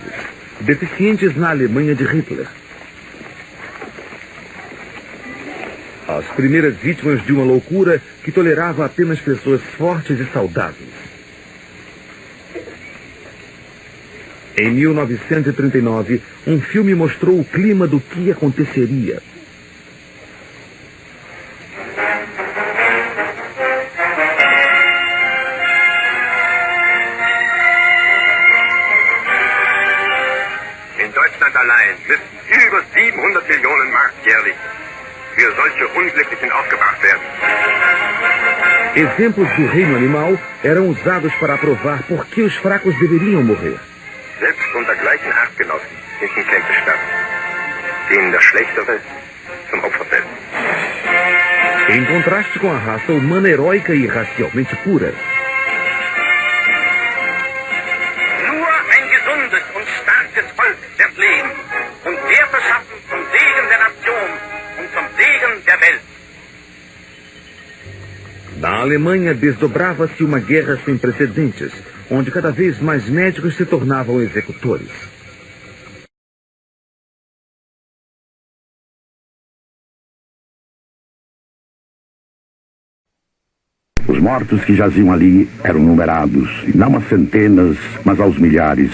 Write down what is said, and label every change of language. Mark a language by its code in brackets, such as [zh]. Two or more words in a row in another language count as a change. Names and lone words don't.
[pt] Deficientes na Alemanha de Hitler. As primeiras vítimas de uma loucura que tolerava apenas pessoas fortes e saudáveis. Em 1939, um filme mostrou o clima do que aconteceria. [de] In Deutschland allein müssten über 700 Millionen Mark jährlich für solche Unglücklichen aufgebracht werden. [pt] Exemplos do reino animal eram usados para provar por que os fracos deveriam morrer. [de] Selbst unter gleichen Artgenossen finden Kämpfe statt, denen der Schlechtere zum Opfer fällt. [pt] Em contraste com a raça humana heróica e racialmente pura. [de] Nur ein gesundes und starkes Volk wird leben und Werte schaffen zum Segen der Nation und zum Segen der Welt. [pt] Na Alemanha desdobrava-se uma guerra sem precedentes, onde cada vez mais médicos se tornavam executores. Os mortos que jaziam ali eram numerados, não a centenas, mas aos milhares.